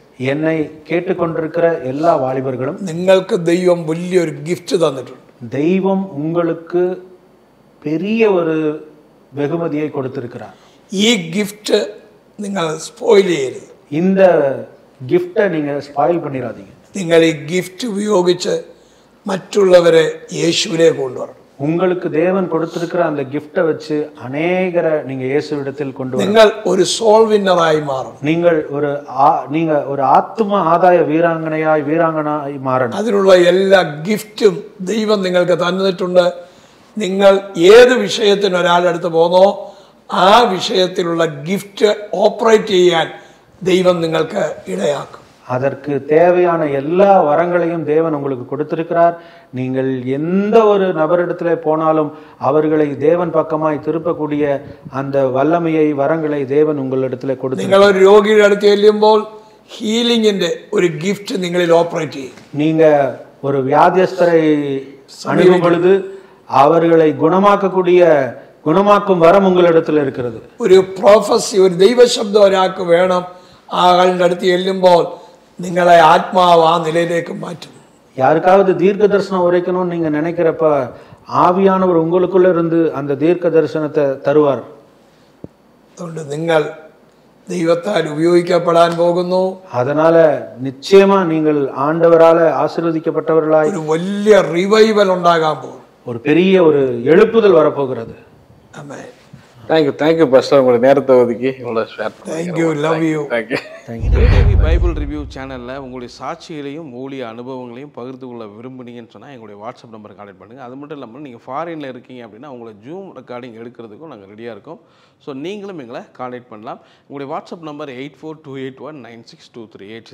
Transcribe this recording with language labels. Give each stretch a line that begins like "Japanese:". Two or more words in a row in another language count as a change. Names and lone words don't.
Tamil: என்னை கேட்டுக்கொண்டிருக்கிற எல்லா வாலிபர்களும்,
Malayalam: നിങ്ങൾക്ക് ദൈവം വലിയൊരു ഗിഫ്റ്റ് തന്നിട്ടുണ്ട്.
Tamil: தெய்வம் உங்களுக்கு பெரிய ஒரு வெகுமதியை கொடுத்திருக்கிறார்.
Malayalam: ഈ ഗിഫ്റ്റ് നിങ്ങൾ സ്പോയിൽ ചെയ്യരുത്.
Tamil: இந்த கிஃப்டை நீங்க ஸ்பாயில் பண்ணிடாதீங்க.
Malayalam: നിങ്ങൾ ഈ ഗിഫ്റ്റ് ഉപയോഗിച്ച് മറ്റുള്ളവരെ യേശുവിലേക്ക് കൊണ്ടുവരണം.
Tamil: உங்களுக்கு தேவன் கொடுத்திருக்கிற அந்த கிஃப்டை வச்சு அநேகரை நீங்க இயேசுவிடத்தில் கொண்டு வரணும்.
Malayalam: നിങ്ങൾ ഒരു
English: soul winnerആയി
Malayalam: മാറണം.
Tamil: நீங்க ஒரு ஆத்தும ஆதாய வீராங்கனாய் மாறணும்.
Malayalam: അതിനുള്ള എല്ലാ ഗിഫ്റ്റും ദൈവം നിങ്ങൾക്ക് തന്നിട്ടുണ്ട്. നിങ്ങൾ ഏത് വിഷയത്തിന് ഒരാളെടുത്ത് പോന്നോ ആ വിഷയത്തിലുള്ള
English: gift operate
Malayalam: ചെയ്യാൻ ദൈവം നിങ്ങൾക്ക് ഇടയാക്കും.
Tamil: அதற்கு தேவையான எல்லா வரங்களையும் தேவன் உங்களுக்கு கொடுத்திருக்கிறார். நீங்கள் எந்த ஒரு நபரிடத்துல போனாலும் அவர்களை தேவன் பக்கமாய் திருப்பக்கூடிய அந்த வல்லமையை, வரங்களை தேவன் உங்களிடத்துல கொடுத்து,
Malayalam: നിങ്ങൾ ഒരു രോഗിയുടെ അടുത്ത് ചെല്ലുമ്പോൾ ഹീലിംഗിന്റെ ഒരു ഗിഫ്റ്റ് നിങ്ങളിൽ ഓപ്പറേറ്റ് ചെയ്യും.
Tamil: நீங்க ஒரு வியாதியஸ்தரை அணுகும் பொழுது அவர்களை குணமாக்கும் வரம் உங்களிடத்துல இருக்கிறது.
Malayalam: ഒരു പ്രോഫസി, ഒരു ദൈവശബ്ദം ഒരാൾക്ക് വേണം. ആ ആളുടെ അടുത്ത് ചെല്ലുമ്പോൾ നിങ്ങളെ ആത്മാവ് ആ നിലയിലേക്ക് മാറ്റും.
Tamil: யாருக்காவது தீர்க்க தரிசனம் உரைக்கணும்னு நீங்க நினைக்கிறப்ப ஆவியானவர் உங்களுக்குள்ள இருந்து அந்த தீர்க்க தரிசனத்தை தருவார்.
Malayalam: അതുകൊണ്ട് നിങ്ങൾ ദൈവത്താൽ ഉപയോഗിക്കപ്പെടാൻ പോകുന്നു.
Tamil: அதனால நிச்சயமா நீங்கள் ஆண்டவரால ஆசீர்வதிக்கப்பட்டவர்களாய்
Malayalam: ഒരു വലിയ റിവൈവൽ ഉണ്ടാകാൻ പോകും.
Tamil: ஒரு பெரிய ஒரு எழுப்புதல் வரப்போகிறது.
Malayalam: ആമേൻ.
English: thank you pastor,
Tamil: உங்களுடைய நேரத்தை ஒதுக்கி இவ்வளோ ஷேர் பண்ணீங்க.
English: Thank you, love you. thank you.
Tamil: டிவி பைபிள் ரிவ்யூ சேனலில் உங்களுடைய சாட்சிகளையும் ஊழிய அனுபவங்களையும் பகிர்ந்து கொள்ள விரும்புனீங்கன்னு சொன்னால் எங்களுடைய
English: WhatsApp number contact
Tamil: பண்ணுங்கள். அது மட்டும் இல்லாமல் நீங்கள் ஃபாரினில் இருக்கீங்க அப்படின்னா உங்களை
English: Zoom recording
Tamil: எடுக்கிறதுக்கும் நாங்கள் ரெடியாக இருக்கோம். ஸோ நீங்களும் எங்களை கான்டெக்ட் பண்ணலாம். உங்களுடைய
English: WhatsApp number
Tamil: 8428196238.